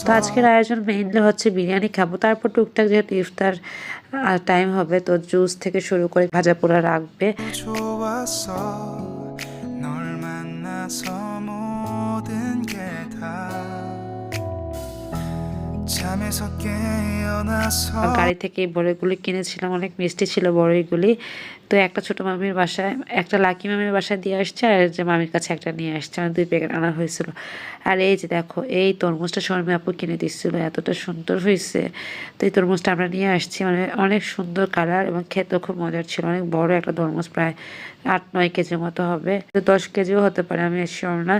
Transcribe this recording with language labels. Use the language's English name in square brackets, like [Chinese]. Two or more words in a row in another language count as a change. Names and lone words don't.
[Bangla] তো আজকের আয়োজন মেইনলি হচ্ছে বিরিয়ানি খাবো, তারপর টুকটাক যেহেতু ইফতার টাইম হবে, তো জুস থেকে শুরু করে ভাজা পোড়া রাখবে। [Korean] 좋았어 널 만나서 모든 게 다 잠에서 깨어나서 [Bangla] গাড়ি থেকে এই বড়ইগুলি কিনেছিলাম, অনেক মিষ্টি ছিল বড়ইগুলি। তো একটা ছোট মামির বাসায়, একটা লাকি মামির বাসায় দিয়ে আসছে, আর যে মামির কাছে একটা নিয়ে আসছে, মানে 2 প্যাকেট আনা হয়েছিল। আর এই যে দেখো এই তরমুজটা শর্মী আপু কিনে দিচ্ছিল, এতটা সুন্দর হয়েছে। তো এই তরমুজটা আমরা নিয়ে আসছি, মানে অনেক সুন্দর কালার এবং খেতেও খুব মজার ছিল, অনেক বড় একটা তরমুজ, প্রায় 8-9 কেজির মতো হবে, 10 কেজিও হতে পারে, আমি শিওর না।